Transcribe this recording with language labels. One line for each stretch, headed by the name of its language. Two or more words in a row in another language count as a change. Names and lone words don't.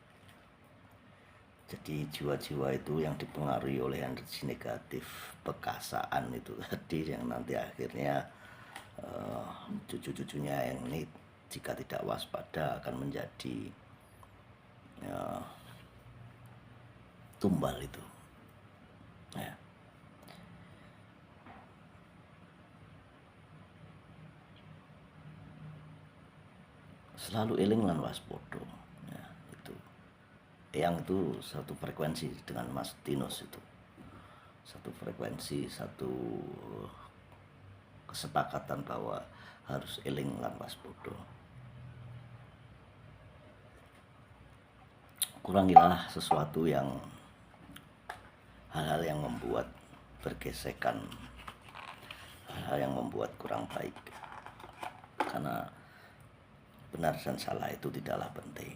Indonesian: Jadi jiwa-jiwa itu yang dipengaruhi oleh energi negatif perkasaan itu tadi, yang nanti akhirnya cucu-cucunya yang ini jika tidak waspada akan menjadi tumbal itu, ya.
Javanese: Selalu eling lan waspada,
Indonesian: ya, itu yang itu satu frekuensi dengan Mas Tinus, itu satu frekuensi, satu kesepakatan bahwa harus
Javanese: eling lan waspada.
Indonesian: Kurangilah sesuatu yang hal-hal yang membuat bergesekan, hal-hal yang membuat kurang baik, karena benar dan salah itu tidaklah penting.